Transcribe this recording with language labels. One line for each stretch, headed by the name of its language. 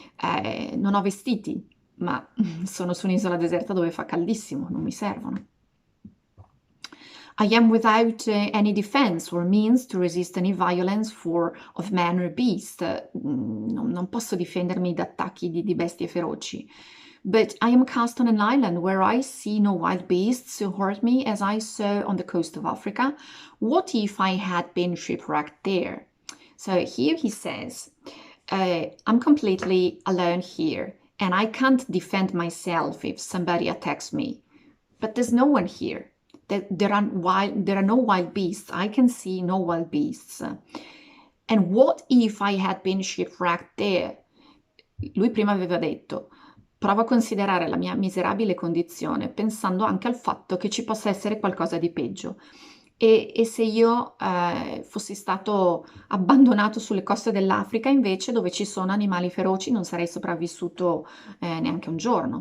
Italian: Non ho vestiti, ma sono su un'isola deserta dove fa caldissimo, non mi servono.
English: I am without any defense or means to resist any violence of man or beast.
Italian: Non posso difendermi da attacchi di bestie feroci.
English: But I am cast on an island where I see no wild beasts to hurt me as I saw on the coast of Africa. What if I had been shipwrecked there? So here he says, I'm completely alone here and I can't defend myself if somebody attacks me. But there's no one here. There are no wild beasts. I can see no wild beasts. And what if I had been shipwrecked there?
Italian: Lui prima aveva detto, provo a considerare la mia miserabile condizione pensando anche al fatto che ci possa essere qualcosa di peggio. E se io fossi stato abbandonato sulle coste dell'Africa invece, dove ci sono animali feroci, non sarei sopravvissuto neanche un giorno.